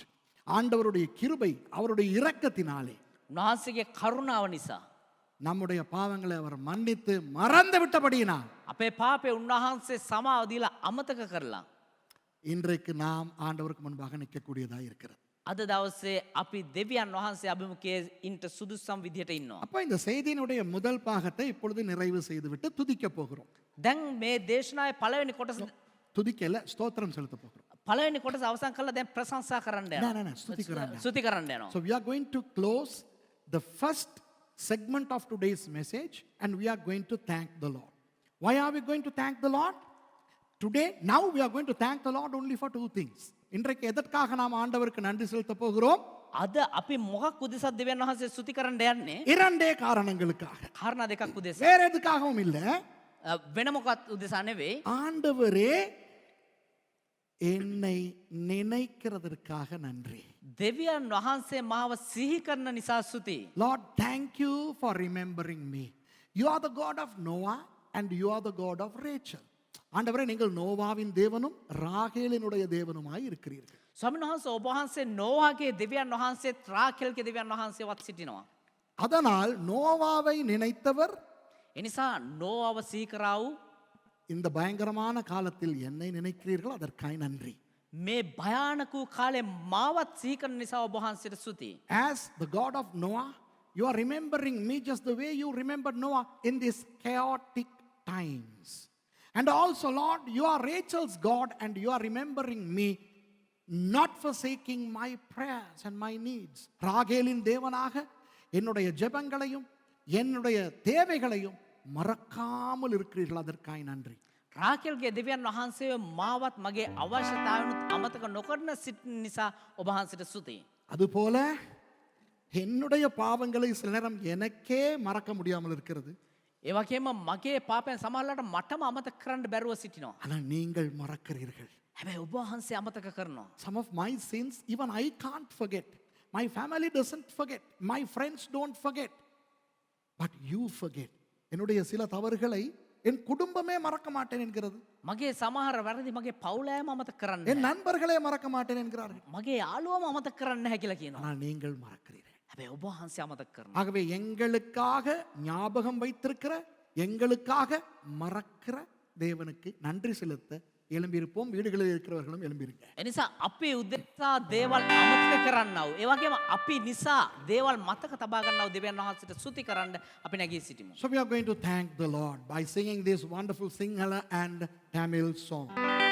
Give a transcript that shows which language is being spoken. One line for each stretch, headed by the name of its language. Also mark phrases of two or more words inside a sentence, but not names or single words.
Tamil: ஆண்டவருடைய கிருபை, அவருடைய இரக்கத்தினாலே
Sinhala: උන්වහන්සේගේ කරුණාව නිසා
Tamil: நம்முடைய பாவங்களை அவர் மன்னித்து மறந்து விட்டபடியினால்
Sinhala: අපේ පාපේ උන්වහන්සේ සමාව දීලා අමතක කරලා
Tamil: இன்றைக்கு நாம் ஆண்டவருக்கு முன்பாக நிற்கக்கூடியதாக இருக்கிறது.
Sinhala: අද දවසේ අපි දෙවියන් වහන්සේ අභිමුඛයේ ඉන්ට සුදුසම් විදිහට ඉන්නවා.
Tamil: அப்போ இந்த செய்தியினுடைய முதல் பாகத்தை இப்பொழுது நிறைவு செய்துவிட்டு துதிக்க போகிறோம்.
Sinhala: දැන් මේ දේශනාවේ පළවෙනි කොටස
Tamil: துதிக்கல, ஸ்தோத்திரம் செலுத்த போகிறோம்.
Sinhala: පළවෙනි කොටස අවසන් කරලා දැන් ප්‍රශංසා කරන්න නෑ, නෑ, ස්තුති කරන්න. ස්තුති කරන්න යනවා.
English: So we are going to close the first segment of today's message and we are going to thank the Lord. Why are we going to thank the Lord? Today, now we are going to thank the Lord only for two things.
Tamil: இன்றைக்கு எதற்காக நாம் ஆண்டவருக்கு நன்றி செலுத்த போகிறோம்?
Sinhala: අද අපි මොකක් උදෙසාද දෙවියන් වහන්සේ ස්තුති කරන්න යන්නේ?
Tamil: இரண்டே காரணங்களுக்காக.
Sinhala: කාරණා දෙකක් උදෙසා.
Tamil: வேற எதுக்காகவும் இல்ல.
Sinhala: වෙන මොකක් උදෙසා නෙවෙයි.
Tamil: ஆண்டவரே என்னை நினைக்கிறதற்காக நன்றி.
Sinhala: දෙවියන් වහන්සේ මාව සිහි කරන නිසා ස්තුති.
English: Lord, thank you for remembering me. You are the God of Noah and you are the God of Rachel.
Tamil: ஆண்டவரே, நீங்கள் நோவாவின் தேவனும் ராகேலினுடைய தேவனுமாய் இருக்கிறீர்கள்.
Sinhala: ස්වාමීන් වහන්සේ ඔබ වහන්සේ නෝවාගේ දෙවියන් වහන්සේත් රාකේල්ගේ දෙවියන් වහන්සේවත් සිටිනවා.
Tamil: அதனால் நோவாவை நினைத்தவர்
Sinhala: එනිසා නෝවාව සිහි කරා වූ
Tamil: இந்த பயங்கரமான காலத்தில் என்னை நினைக்கிறீர்கள், அதற்காய் நன்றி.
Sinhala: මේ භයානක වූ කාලේ මාවත් සිහි කරන නිසා ඔබ වහන්සේට ස්තුතියි.
English: As the God of Noah, you are remembering me just the way you remembered Noah in these chaotic times. And also, Lord, you are Rachel's God and you are remembering me, not forsaking my prayers and my needs.
Tamil: ராகேலின் தேவனாக என்னுடைய ஜெபங்களையும் என்னுடைய தேவைகளையும் மறக்காமல் இருக்கிறீர்கள், அதற்காய் நன்றி.
Sinhala: රාකේල්ගේ දෙවියන් වහන්සේ මාවත් මගේ අවශ්‍යතාවනුත් අමතක නොකරන සිටින නිසා ඔබ වහන්සේට ස්තුතියි.
Tamil: அதுபோல என்னுடைய பாவங்களை சில நேரம் எனக்கே மறக்க முடியாமல் இருக்கிறது.
Sinhala: ඒ වගේම මගේ පාපයන් සමහරවිට මටම අමතක කරන්න බැරුව සිටිනවා.
Tamil: ஆனால் நீங்கள் மறக்கிறீர்கள்.
Sinhala: හැබැයි ඔබ වහන්සේ අමතක කරනවා.
English: Some of my sins even I can't forget. My family doesn't forget. My friends don't forget. But you forget.
Tamil: என்னுடைய சில தவறுகளை என் குடும்பமே மறக்க மாட்டேன் என்கிறது.
Sinhala: මගේ සමහර වැරදි මගේ පවුලෑම අමතක කරන්න.
Tamil: என் நண்பர்களே மறக்க மாட்டேன் என்கிறார்கள்.
Sinhala: මගේ යාළුවම අමතක කරන්න නැහැ කියලා කියනවා.
Tamil: ஆனால் நீங்கள் மறக்கிறீர்கள்.
Sinhala: හැබැයි ඔබ වහන්සේ අමතක කරනවා.
Tamil: ஆகவே எங்களுக்காக ஞாபகம் வைத்திருக்கிற, எங்களுக்காக மறக்கிற தேவனுக்கு நன்றி செலுத்த எழும்பியிருப்போம். வீடுகளில் இருக்கிறவர்களும் எழும்பியிருக்க.
Sinhala: එනිසා අපි උදෙසා දේවල් අමතක කරන්නව. ඒ වගේම අපි නිසා දේවල් මතක තබා ගන්නව දෙවියන් වහන්සේට ස්තුති කරන්න අපි නැගී සිටිමු.
English: So we are going to thank the Lord by singing this wonderful Sinhala and Tamil song.